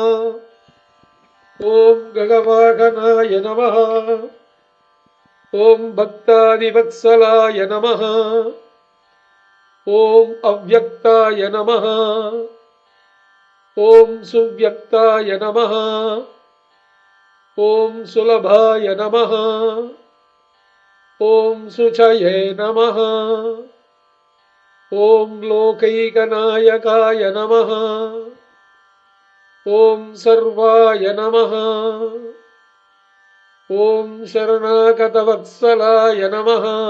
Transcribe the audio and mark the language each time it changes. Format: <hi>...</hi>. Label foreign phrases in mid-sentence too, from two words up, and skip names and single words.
<sa>ॐ गगवाहनाय नमः. ॐ भक्तादिवत्सलाय नमः. ॐ अव्यक्ताय नमः. ॐ सुव्यक्ताय नमः. ॐ सुलभाय नमः। ॐ शुचये नमः। ॐ लोकैकनायकाय नमः। ॐ सर्वाय नमः। ॐ शरणागतवत्सलाय नमः।</sa>